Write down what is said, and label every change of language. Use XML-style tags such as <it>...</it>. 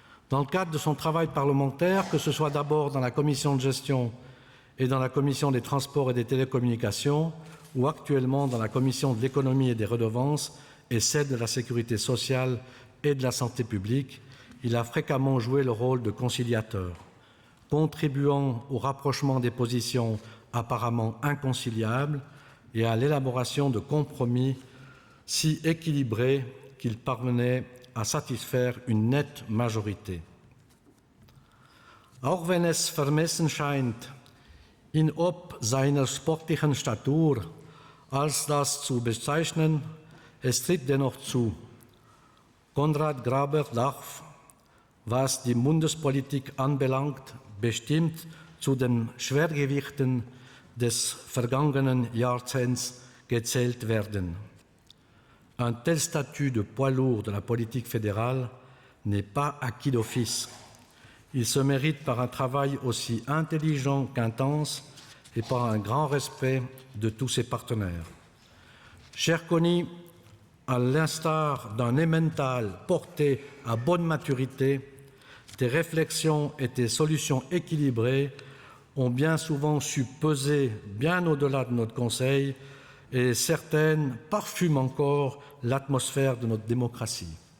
<fr>Dans le cadre de son travail parlementaire, que ce soit d'abord dans la commission de gestion et dans la commission des transports et des télécommunications, ou actuellement dans la commission de l'économie et des redevances et celle de la sécurité sociale et de la santé publique, il a fréquemment joué le rôle de conciliateur, contribuant au rapprochement des positions apparemment inconciliables et à l'élaboration de compromis si équilibré qu'il parvenait à satisfaire une nette majorité.</fr> <de>Auch wenn es vermessen scheint, ihn ob seiner sportlichen Statur als das zu bezeichnen, es tritt dennoch zu. Konrad Graber darf, was die Bundespolitik anbelangt, bestimmt zu den Schwergewichten des vergangenen Jahrzehnts gezählt werden.</de> <fr>Un tel statut de poids lourd de la politique fédérale n'est pas acquis d'office. Il se mérite par un travail aussi intelligent qu'intense et par un grand respect de tous ses partenaires. Cher Conny, à l'instar d'un emmental porté à bonne maturité, tes réflexions et tes solutions équilibrées ont bien souvent su peser bien au-delà de notre Conseil et certaines parfument encore l'atmosphère de notre démocratie.</fr>